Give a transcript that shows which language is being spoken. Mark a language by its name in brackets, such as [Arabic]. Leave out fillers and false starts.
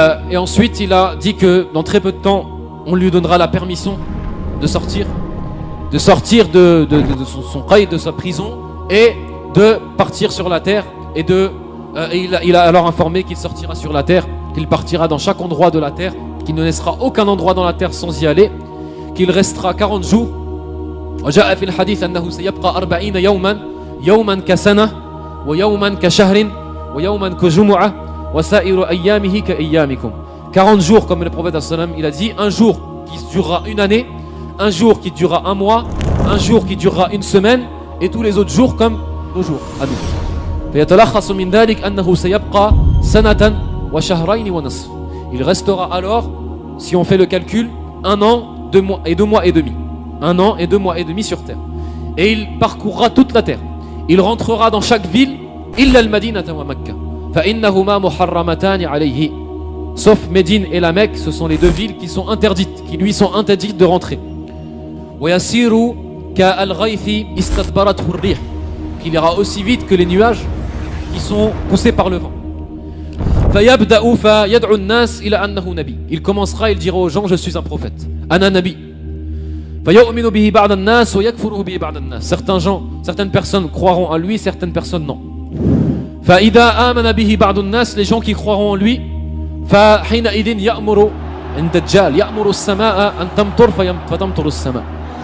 [French] Et ensuite il a dit que dans très peu de temps on lui donnera la permission de sortir de son qaïd, de sa prison, et de partir sur la terre, et il a alors informé qu'il sortira sur la terre, qu'il partira dans chaque endroit de la terre, qu'il ne laissera aucun endroit dans la terre sans y aller, qu'il restera 40 jours. [Arabic] وجاء في الحديث أنه سيبقى 40 يوما يوما كسنة ويوما كشهر ويوما كجمعة وسائر أيامه كأيامكم. [French] 40 jours comme le prophète sallam il a dit, un jour qui durera une année, un jour qui durera un mois, un jour qui durera une semaine, et tous les autres jours comme nos jours à nous. [Arabic] فيتلخص من ذلك أنه سيبقى سنة وشهرين ونصف. [French] Il restera alors, si on fait le calcul, 1 an, 2 mois et 2 mois et demi. 1 an et 2 mois et demi sur terre. Et il parcourra toute la terre. Il rentrera dans chaque ville, [Arabic] إلا المدينة ومكة فإنهما محرمتان عليه. [French] sauf Médine et la Mecque, ce sont les deux villes qui sont interdites, qui lui sont interdites de rentrer. [Arabic] وَيَسِيرُ كَالْغَيْثِ إِسْتَدْبَرَتْهُ الرِّيحُ, [French] qu'il ira aussi vite que les nuages qui sont poussés par le vent. [Arabic] فَيَبْدَأُ فَيَدْعُ النَّاسِ إِلَى أَنَّهُ نَبِيٌّ, [French] il commencera, il dira aux gens, je suis un prophète. [Arabic] أَنَا نَبِيٌّ. فَيُؤْمِنُ بِهِ بَعْضَ النَّاسِ وَيَكْفُرُ بِهِ بَعْضَ النَّاسِ. [French] Certaines personnes croiront en lui, certaines personnes non. [Arabic] فَإِذَا آمَنَ بِهِ بَعْضُ النَّاسِ, [French] les gens qui croiront en lui, [Arabic] فَحِينَئِذٍ يَأْمُرُ الدجال يأمر السماء أن تمطر فتمطر السماء.